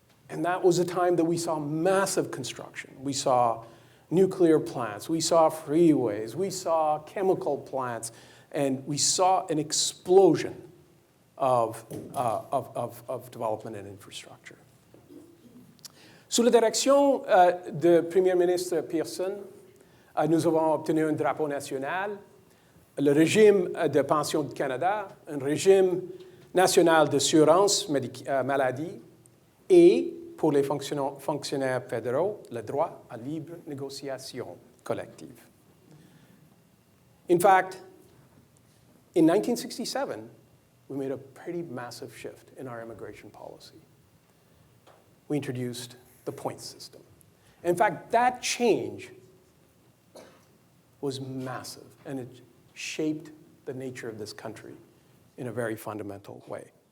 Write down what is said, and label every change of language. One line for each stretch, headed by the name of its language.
English: And that was a time that we saw massive construction. We saw nuclear plants, we saw freeways, we saw chemical plants, and we saw an explosion of development and infrastructure.
French: Sous la direction de Premier ministre Pearson, nous avons obtenu un drapeau national, le régime de pension du Canada, un régime national d'assurance maladie, et pour les fonctionnaires fédéraux, le droit à libre négociation collective.
English: In fact, in 1967, we made a pretty massive shift in our immigration policy. We introduced the points system. In fact, that change was massive, and it shaped the nature of this country in a very fundamental way.